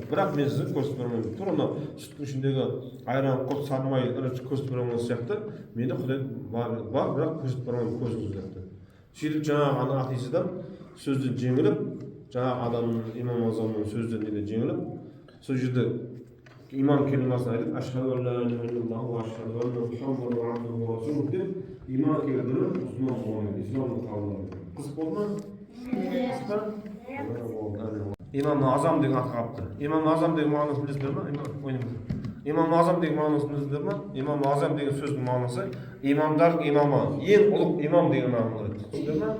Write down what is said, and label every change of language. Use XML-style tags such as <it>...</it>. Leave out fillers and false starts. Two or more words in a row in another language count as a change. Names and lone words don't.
<kk>Бірақ мен сізге көрсетіп бермеймін. Тура мына сүттің ішіндегі айран, құрт, сары май, ірімшік көрсетіп бермеген сияқты менде Құдай бар, бірақ көрсетіп бермеймін көзіңіз депті. Сөйтіп жаңағы ана атеист адам сөзден жеңіліп, жаңағы адамның имам Азамның сөзден жеңіліп, сол жерде иман келимасын айтып,</kk> <ar>أشهد أن لا إله إلا الله وأشهد أن محمدا عبده ورسوله</ar> <kk>деп иман келтіріп, мұсылман болған, исламды қабылдаған. Қызық болды ма? İmam Azam деген аты қалыпты. İmam Azam деген мағынасын білесіздер ме? İmam Azam деген мағынасын білесіздер ме? İmam Azam деген сөздің мағынасы имамдар имамы, ең ұлық имам деген мағына береді. Түсіндіңіздер ме?</kk>